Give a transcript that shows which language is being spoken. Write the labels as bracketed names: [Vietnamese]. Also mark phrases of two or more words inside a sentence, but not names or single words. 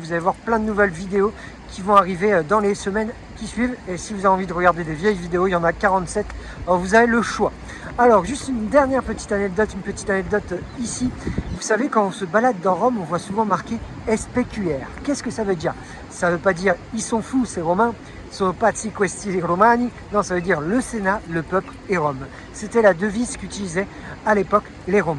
[French] Vous allez voir plein de nouvelles vidéos qui vont arriver dans les semaines qui suivent. Et si vous avez envie de regarder des vieilles vidéos, il y en a 47, alors vous avez le choix. Alors, juste une dernière petite anecdote ici. Vous savez, quand on se balade dans Rome, on voit souvent marqué SPQR. Qu'est-ce que ça veut dire? Ça ne veut pas dire ils sont fous, ces Romains, [Italian] sono pazzi questi romani. [French] Non, ça veut dire le Sénat, le peuple et Rome. C'était la devise qu'utilisaient à l'époque les Romains.